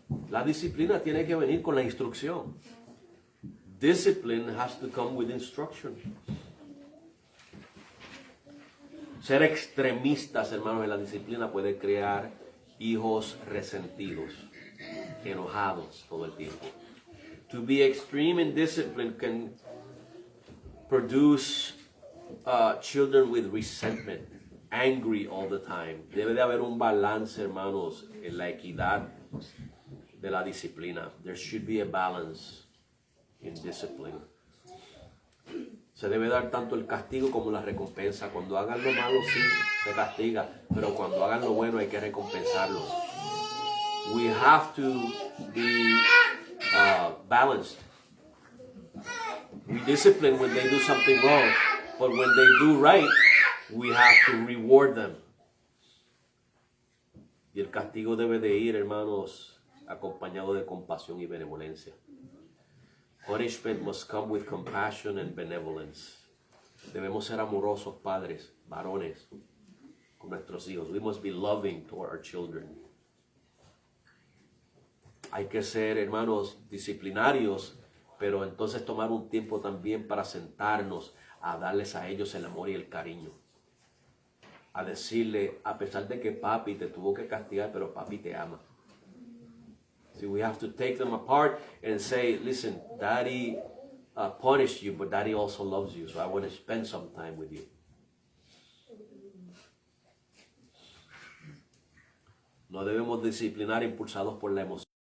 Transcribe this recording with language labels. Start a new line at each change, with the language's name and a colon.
Spanish: La disciplina tiene que venir con la instrucción.
English: Discipline has to come with instruction.
Spanish: Ser extremistas, hermanos, en la disciplina puede crear hijos resentidos, enojados todo el tiempo.
English: To be extreme in discipline can produce children with resentment, angry all the time.
Spanish: Debe de haber un balance, hermanos, en la equidad de la disciplina.
English: There should be a balance in discipline.
Spanish: Se debe dar tanto el castigo como la recompensa. Cuando hagan lo malo, sí, se castiga, pero cuando hagan lo bueno hay que recompensarlos.
English: We have to be balanced. We discipline when they do something wrong, but when they do right, we have to reward them.
Spanish: Y el castigo debe de ir, hermanos, acompañado de compasión y benevolencia.
English: Punishment must come with compassion and benevolence.
Spanish: Debemos ser amorosos, padres, varones, con nuestros hijos.
English: We must be loving toward our children.
Spanish: Hay que ser, hermanos, disciplinarios, pero entonces tomar un tiempo también para sentarnos a darles a ellos el amor y el cariño. A decirle, a pesar de que papi te tuvo que castigar, pero papi te ama.
English: See, we have to take them apart and say, listen, daddy punished you, but daddy also loves you, so I want to spend some time with you.
Spanish: No debemos disciplinar impulsados por la emoción.